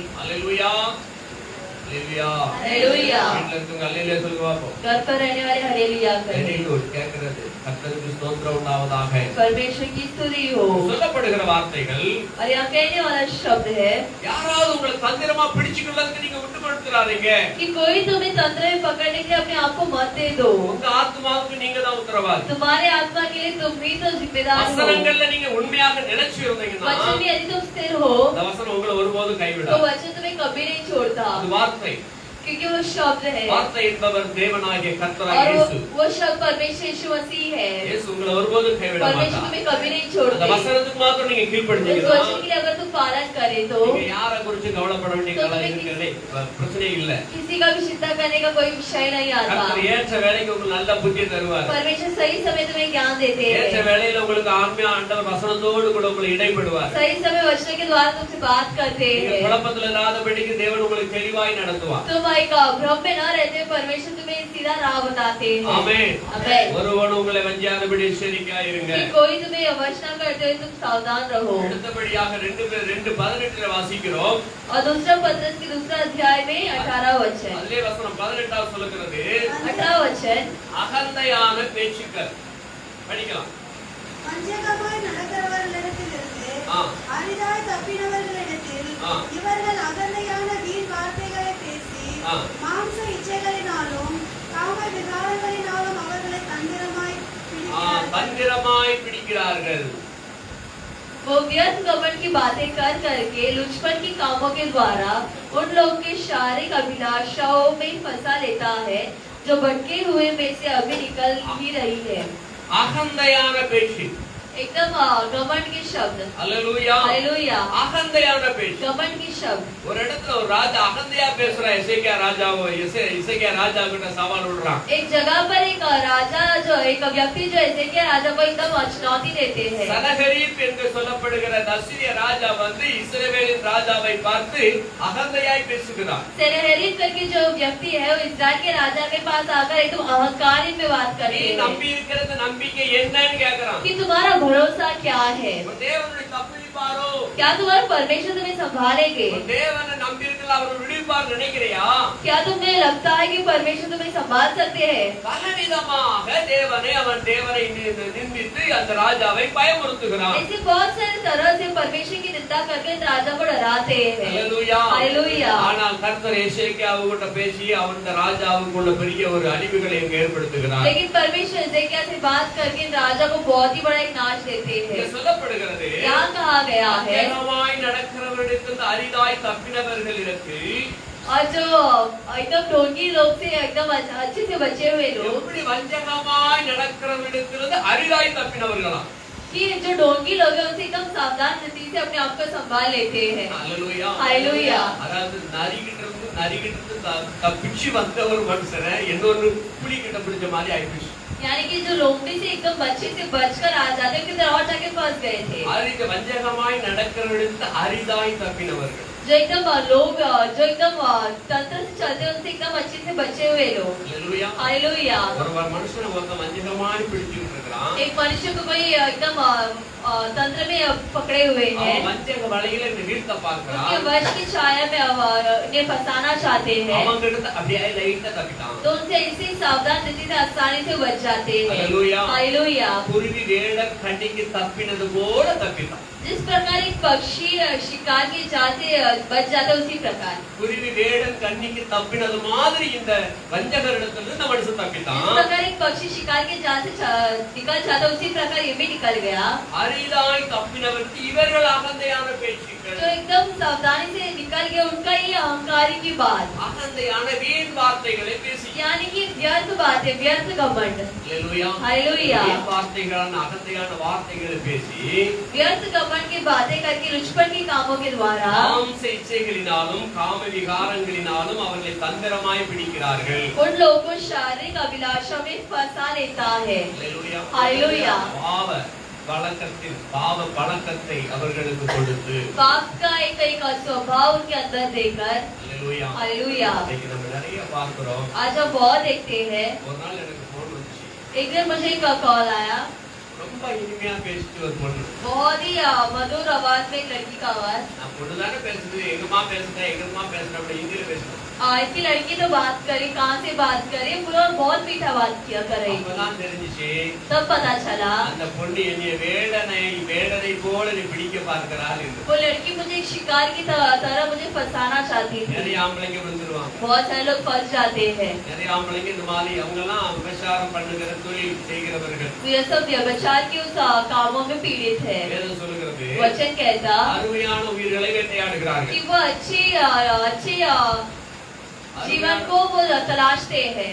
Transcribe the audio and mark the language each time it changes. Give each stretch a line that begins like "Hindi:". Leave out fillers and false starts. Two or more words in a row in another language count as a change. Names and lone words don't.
Tamil: அல்லேலூயா அல்லேலூயா
Hindi: हालेलुया।
Tamil: வீட்ல இருக்கவங்க அல்லேலூயா சொல்லுங்க பார்ப்போம்.
Hindi: घर पर रहने वाले हालेलुया करें।
English: very good.
Tamil: கேக்குறது கர்த்தருக்கு ஸ்தோத்திரம் உண்டாவதாக.
Hindi: परमेश्वर की स्तुति हो।
Tamil: சொல்லப்படுகிற வார்த்தைகள்
Hindi: और यहाँ कहने वाला शब्द है
Tamil: யாராவது உங்களை தந்திரமா பிடிச்சுக்கிறதுக்கு நீங்க விட்டு கொடுத்துறாதீங்க.
Hindi: कि कोई तुम्हें तंत्र में पकड़ने के लिए अपने आप को मत दे दो।
Tamil: உங்க ஆத்மாவுக்கு நீங்க தான் உத்தரவாதி.
Hindi: तुम्हारे आत्मा के लिए तुम ही तो जिम्मेदार हो।
Tamil: வசனங்கள்ல நீங்க உண்மையாக நிலைச்சு இருந்தீங்கன்னா
Hindi: वचन में यदि तुम स्थिर हो
Tamil: அந்த வசனம் உங்களை ஒருபோதும்
Hindi: तो
Tamil: கைவிடாது.
Hindi: वचन तुम्हें कभी नहीं छोड़ता,
Tamil: அது வார்த்தை.
Hindi: क्योंकि वो शब्द है।
Tamil: வார்த்தை என்பவர் தேவனாகிய
Hindi: और
Tamil: கர்த்தராகிய இயேசு.
Hindi: वो शब्द परमेश्वर यीशु मसीह है।
Tamil: இயேசு உங்களை ஒருபோதும் கைவிட
Hindi: परमेश्वर
Tamil: மாட்டார்.
Hindi: तुम्हें कभी नहीं
Tamil: அந்த
Hindi: छोड़ते।
Tamil: வசனத்துக்கு மாத்திரம் நீங்க
Hindi: इस
Tamil: கீழ்ப்படிஞ்சீங்கன்னா
Hindi: वचन के लिए अगर तुम पालन करे तो
Tamil: நீங்க யாரை குறித்து கவலைப்பட வேண்டிய பிரச்சனை இல்ல.
Hindi: किसी का भी चिंता करने का कोई विषय नहीं आता।
Tamil: கர்த்தர் ஏற்ற வேளைக்கு உங்களுக்கு நல்ல புத்தி தருவார்.
Hindi: परमेश्वर सही समय तुम्हें ज्ञान देते
Tamil: ஏற்ற
Hindi: हैं,
Tamil: வேளையில உங்களுக்கு ஆன்மீக ஆண்டவர் வசனத்தோடு கூட உங்களை இடைப்படுவார்.
Hindi: सही समय वचन के द्वारा तुमसे बात करते
Tamil: நீங்க
Hindi: हैं।
Tamil: குழப்பத்துல இல்லாதபடிக்கு தேவன் உங்களுக்கு தெளிவாய் நடத்துவார்.
Hindi: तुम एक भ्रम में न रहते, परमेश्वर तुम्हें सीधा राह बताते हैं।
Tamil: ஆமென்.
Hindi: आमेन।
Tamil: ஒருவன் உங்களை வஞ்சியாதபடி எச்சரிக்கையாய் இருங்க.
Hindi: कि कोई तुम्हें अवश्य करते हुए तुम सावधान रहो।
Tamil: அடுத்தபடியாக 2:18 வாசிக்கிறோம்.
Hindi: और दूसरा पत्रस की दूसरा अध्याय में 18 वचन,
Tamil: அதிலே வசனம் 18 சொல்லுகிறது,
Hindi: 18 वचन,
Tamil: அகந்தையான பேச்சுக்கள். படிக்கலாம். வஞ்சகமாய் நடக்கிறவர்களிடத்திலிருந்து ஆ. அரிதாய் தப்பினவர்களிடத்தில் ஆ. இவர்கள் அகந்தையான வீண் வார்த்தைகளை பேசி ஆ. மாம்ச இச்சைகளினாலும் காம விகாரங்களினாலும் அவர்களை தந்திரமாய் பிடிக்கிறார்கள். தந்திரமாய் பிடிக்கிறார்கள்.
Hindi: वो व्यर्थ घमंड की बातें कर करके लुचपन की कामों के द्वारा उन लोगों के शारीरिक अभिलाषाओं में फंसा लेता है, जो भटके हुए में से अभी निकल ही रही है।
Tamil: அகந்தையான பேச்சு.
Hindi: एकदम घमंड के शब्द।
Tamil: அல்லேலூயா.
Hindi: हालेलुया।
Tamil: அகந்தையான பேச்சு.
Hindi: घमंड के शब्द।
Tamil: ஒரு இடத்துல ஒரு ராஜா அகந்தையா பேசுறான். எசேக்கியா ராஜா கிட்ட சவால் விடுறான்.
Hindi: एक जगह पर एक राजा जो एक व्यक्ति जो एसेकिया राजा को एकदम चुनौती देते हैं।
Tamil: சனகரீப் என்று சொல்லப்படுகிற அசீரிய ராஜா வந்து இஸ்ரவேலின் ராஜாவை பார்த்து அகந்தையாய் பேசுகிறார்.
Hindi: सेनहेरीब करके जो व्यक्ति है वो इस्राएल के राजा के पास आकर एकदम अहंकारी में बात
Tamil: நீ
Hindi: करते हैं
Tamil: நம்பி இருக்கிறது நம்பிக்கை என்னன்னு கேக்குறான்.
Hindi: कि तुम्हारा भरोसा क्या है,
Tamil: தேவனுடைய தப்புளிப்பாரோ,
Hindi: क्या तुम्हारा परमेश्वर तुम्हें संभालेंगे,
Tamil: தேவனை நம்பி இருக்கல அவர் விடுவிப்பார் நினைக்கிறியா?
Hindi: क्या तुम्हें लगता है कि परमेश्वर तुम्हें संभाल सकते हैं।
Tamil: பலவிதமாக அவன் தேவனை நிந்தித்து அந்த ராஜாவை பயமுறுத்துகிறான்.
Hindi: ऐसे बहुत सारे तरह से परमेश्वर की निंदा करके इस राजा को डराते हैं।
Tamil: அல்லேலூயா.
Hindi: हालेलुया।
Tamil: ஆனால் கர்த்தர் எசேக்கியாவுகிட்ட பேசி அந்த ராஜாவுக்குள்ள பெரிய ஒரு அழிவுகளை இங்க ஏற்படுத்துகிறார்.
Hindi: लेकिन परमेश्वर एसेकिया से बात करके इन राजा को बहुत ही बड़ा एक नाश देते
Tamil: இங்க
Hindi: हैं।
Tamil: சொல்லப்படுகிறது,
Hindi: यहाँ कहा गया है
Tamil: அநேகமாய் நடக்கிறவர்களுக்கு அரிதாய் தப்பினவர்களிடத்து
Hindi: और जो एकदम ढोंगी लोग से एकदम अच्छे से बचे हुए लोग,
Tamil: எப்படி வஞ்சகமாய் நடக்கிறவர்களுக்கு அரிதாய் தப்பினவர்களா?
Hindi: कि जो ढोंगी लोग हैं उनसे एकदम सावधान रीति से अपने आप को संभाल लेते हैं।
Tamil: அல்லேலூயா.
Hindi: हालेलुया।
Tamil: அதாவது நரிகிட்ட இருந்து தப்பிச்சு வந்த ஒரு மனுஷனை இன்னொரு புலி கிட்ட பிடிச்ச மாதிரி ஆயிடுச்சு.
Hindi: यानी कि जो लोमड़ी से एकदम अच्छे से बचकर आ जाते हैं, किधर और जाके फंस गए थे।
Tamil: அரித வஞ்சகமாய் நடக்கிறவர்களுக்கு அரிதாய் தப்பினவர்கள்.
Hindi: जो एकदम लोग जो एकदम तंत्र से चलते हैं उनसे एकदम अच्छे से बचे हुए लोग।
Tamil: அல்லேலூயா.
Hindi: हालेलुया।
Tamil: ஒரு மனுஷனை வஞ்சகமாய் பிடிச்சிட்டு இருக்கான்.
Hindi: एक मनुष्य को कोई एकदम तंत्र में पकड़े हुए हैं,
Tamil: அவன் வஞ்சக வலையில வீழ்த்த பார்க்கறான்.
Hindi: उनके वश की छाया में उन्हें फंसाना चाहते हैं,
Tamil: அவங்க கிட்ட அப்படியே லைட்டா தப்பிட்டான்.
Hindi: तो उनसे ऐसे ही सावधान रीति से आसानी से बच जाते हैं। हालेलुया. हालेलुया।
Tamil: குருவி வேட கண்ணிக்கு தப்பினது போல தப்பிட்டான்.
Hindi: जिस प्रकार एक पक्षी शिकार की जाल से बच जाता है उसी प्रकार
Tamil: குருவி வேடன் கண்ணிக்கு தப்பினது மாதிரி இந்த வஞ்சகரிடத்துல இந்த மனுஷன்
Hindi: जिस
Tamil: தப்பிட்டான்.
Hindi: प्रकार एक पक्षी शिकार के जाल से निकल जाता है उसी प्रकार ये भी निकल गया।
Tamil: அரிதாய் தப்பினவருக்கு இவர்கள் அகந்தையான பேச்சுக்கள்,
Hindi: जो एकदम सावधानी से निकल गया उनका ये अहंकारी की बात,
Tamil: அகந்தையான வீண் வார்த்தைகளை பேசி,
Hindi: यानी कि व्यर्थ बातें, व्यर्थ घमंड।
Tamil: அல்லேலூயா.
Hindi: हालेलुया।
Tamil: வீண் வார்த்தைகளான அகந்தையான வார்த்தைகளை பேசி
Hindi: व्यर्थ घमंड की बातें करके लुचपन के कामों के द्वारा
Tamil: மாம்ச இச்சைகளினாலும் காம விகாரங்களினாலும் அவர்களை தந்திரமாய் பிடிக்கிறார்கள்.
Hindi: उन लोगों को शारीरिक अभिलाषा में फंसा लेता है।
Tamil: அல்லேலூயா.
Hindi: हालेलुया।
Tamil: பாவ பழக்கத்தை அவர்களுக்கு கொடுத்து,
Hindi: पाप का एक स्वभाव उनके अंदर देकर,
Tamil: அல்லேலூயா.
Hindi: हालेलुया।
Tamil: இன்னைக்கு நம்ம நிறைய பார்க்கிறோம்.
Hindi: आज हम बहुत देखते हैं।
Tamil: ஒரு நாள் எனக்கு போன் வந்துச்சு.
Hindi: एक दिन मुझे एक कॉल आया,
Tamil: ரொம்ப இனிமையா பேசிட்டு ஒரு பொண்ணு.
Hindi: बहुत ही मधुर आवाज में एक लड़की का आवाज।
Tamil: நான் பொண்ணுதானே பேசுது, எங்கம்மா பேசுறேன் அப்படி ஹிந்தியில பேசுறேன்.
Hindi: इसकी लड़की तो बात करी, कहाँ से बात करी, पूरा बहुत मीठा बात किया कर रही।
Tamil: அப்பதான் தெரிஞ்சுச்சு,
Hindi: तब पता चला
Tamil: அந்த பொண்ணு என்னைய வேடனை போல நீ பிடிக்க பார்க்கிறாள் என்று.
Hindi: वो लड़की मुझे एक शिकार की तरह मुझे फंसाना चाहती थी।
Tamil: நிறைய ஆம்பளைங்க வந்துருவாங்க.
Hindi: बहुत सारे लोग फंस जाते हैं।
Tamil: நிறைய ஆம்பளைங்க இந்த மாதிரி அவங்க எல்லாம் விபச்சாரம் பண்ணுகிற தொழில் செய்கிறவர்கள்.
Hindi: ये सब व्यभिचार के उस कामों में पीड़ित है।
Tamil: வேதம் சொல்லுகிறது,
Hindi: वचन कहता
Tamil: அருமையான உயிர்களை வேட்டையாடுகிறார்கள்.
Hindi: कि वो अच्छे जीवन को वो तलाशते हैं।